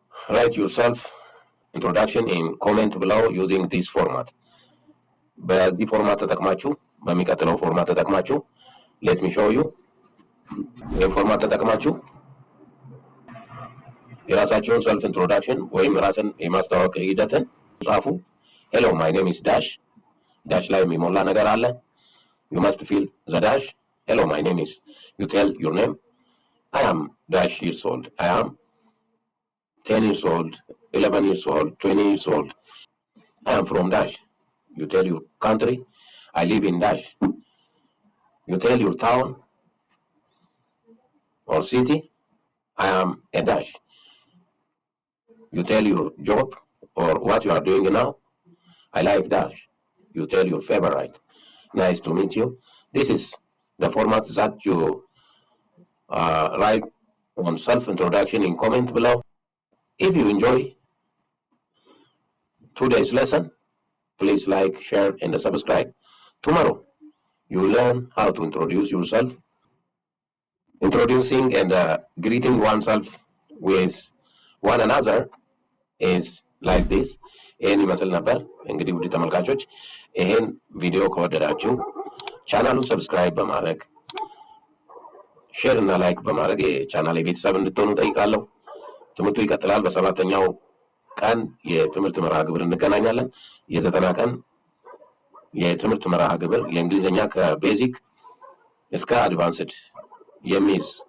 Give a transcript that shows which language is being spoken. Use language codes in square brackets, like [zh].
[en] ራይት ዩርሰልፍ ኢንትሮዳክሽን ኢን ኮሜንት [am] ብለው [en] ዩዚንግ ዲስ ፎርማት [am] በዚህ ፎርማት ተጠቅማችሁ በሚቀጥለው ፎርማት ተጠቅማችሁ [en] ሌት ሚ ሾው ዩ [am] ይህን ፎርማት ተጠቅማችሁ የራሳቸውን ሰልፍ ኢንትሮዳክሽን ወይም ራስን የማስተዋወቅ ሂደትን ጻፉ። [en] Hello, my name is Dash. [am] Dash ላይ የሚሞላ ነገር አለ። [en] You must fill the dash. Hello, my name is. You tell your name. I am Dash years old. I am 10 years old, 11 years old, 20 years old. I am from Dash. You tell your country. I live in Dash. You tell your town or city. I am a Dash. You tell your job or what you are doing now. I like Dash. You tell your favorite. Nice to meet you. This is the format that you write on self-introduction in comment below. If you enjoy today's lesson, please like, share, and subscribe. Tomorrow, you will learn how to introduce yourself. Introducing and greeting oneself with one another is like this. [am] ይህን ይመስል ነበር። እንግዲህ ውድ ተመልካቾች ይህን ቪዲዮ ከወደዳችሁ ቻናሉን ሰብስክራይብ በማድረግ ሼር እና ላይክ በማድረግ የቻናል ቤተሰብ እንድትሆኑ ጠይቃለሁ። ትምህርቱ ይቀጥላል። በ7ኛው ቀን የትምህርት መርሃ ግብር እንገናኛለን። የ90 ቀን የትምህርት መርሃ ግብር የእንግሊዝኛ ከቤዚክ እስከ አድቫንስድ የሚይዝ